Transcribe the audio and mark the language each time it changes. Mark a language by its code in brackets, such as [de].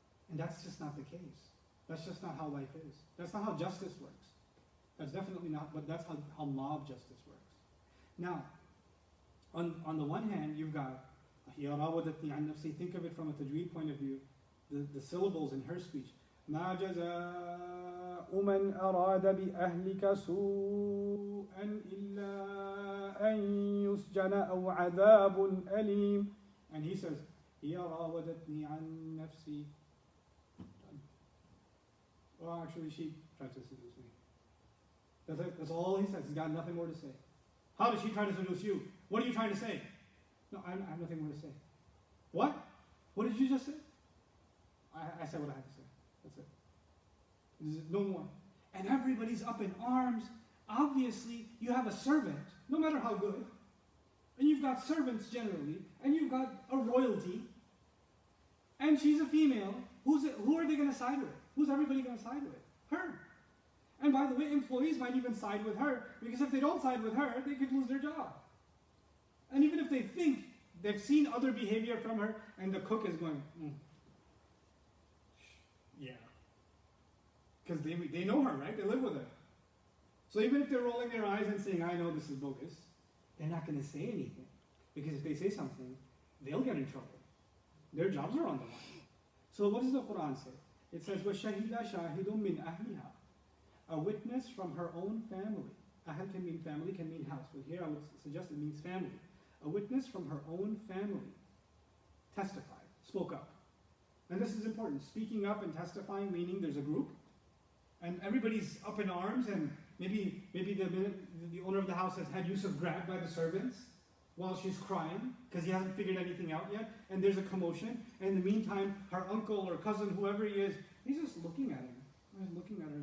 [en] And that's just not the case. That's just not how life is. That's not how justice works. That's definitely not, but that's how mob justice works. Now, on the one hand, you've got, [ar] هي راودتني عن نفسي. [en] Think of it from a tajweed point of view. The syllables in her speech. [ar] ما جزاء من أراد بأهلك سوءا إلا أن يسجن أو عذاب أليم. [en] And he says, [ar] هي راودتني عن نفسي. [en] Well, actually, she tried to seduce me. That's it. That's all he says. He's got nothing more to say. How did she try to seduce you? What are you trying to say? No, I have nothing more to say. What? What did you just say? I said what I had to say. That's it. There's no more. And everybody's up in arms. Obviously, you have a servant, no matter how good. And you've got servants generally. And you've got a royalty. And she's a female. Who are they going to side with? Who's everybody going to side with? Her. And by the way, employees might even side with her, because if they don't side with her, they could lose their job. And even if they think they've seen other behavior from her, and the cook is going, yeah. Because they know her, right? They live with her. So even if they're rolling their eyes and saying, I know this is bogus, they're not going to say anything. Because if they say something, they'll get in trouble. Their jobs are on the line. So what does the Quran say? It says, [ar] وَشَهِدَ شَاهِدٌ مِّنْ أَهْلِهَا. [en] A witness from her own family. Ahl can mean family, can mean house. But here I would suggest it means family. A witness from her own family testified, spoke up. And this is important. Speaking up and testifying, meaning there's a group, and everybody's up in arms, and maybe the owner of the house has had Yusuf grabbed by the servants while she's crying, because he hasn't figured anything out yet, and there's a commotion, and in the meantime, her uncle or cousin, whoever he is, he's just looking at him. He's looking at her.